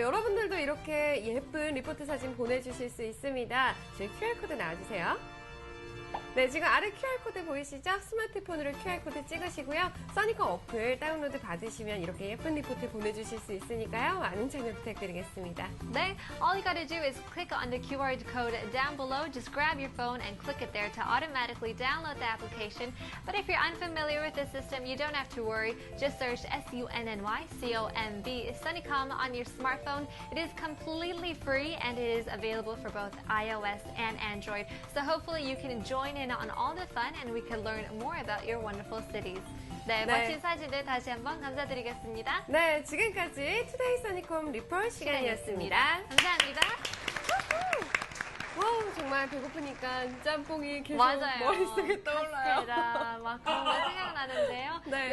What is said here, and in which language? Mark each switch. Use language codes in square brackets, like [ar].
[ko] 여러분들도 이렇게 예쁜 리포트 사진 보내주실 수 있습니다. 저희 QR코드 나와주세요. 네, 지금 아래 QR코드 보이시죠? 스마트폰으로 QR코드 찍으시고요. 써니컴 어플 다운로드 받으시면 이렇게 예쁜 리포트 보내주실 수 있으니까요. 많은 참여 부탁드리겠습니다. [en] 네, all you gotta do is click on the QR code down below. Just grab your phone and click it there to automatically download the application. But if you're unfamiliar with the system, you don't have to worry. Just search SUNNYCOMB Sunnycom on your smartphone. It is completely free and it is available for both iOS and Android. So hopefully you can join in on all the fun and we can learn more about your wonderful cities. [ko] 네, 네. 멋진 사진들 다시 한번 감사드리겠습니다. 네, 지금까지 투데이 써니컴 리포트 시간이었습니다. 감사합니다. 와우, 정말 배고프니까 짬뽕이 계속 맞아요. 머릿속에 떠올라요. 카스테라 막 그런 거 생각나는데요. 네.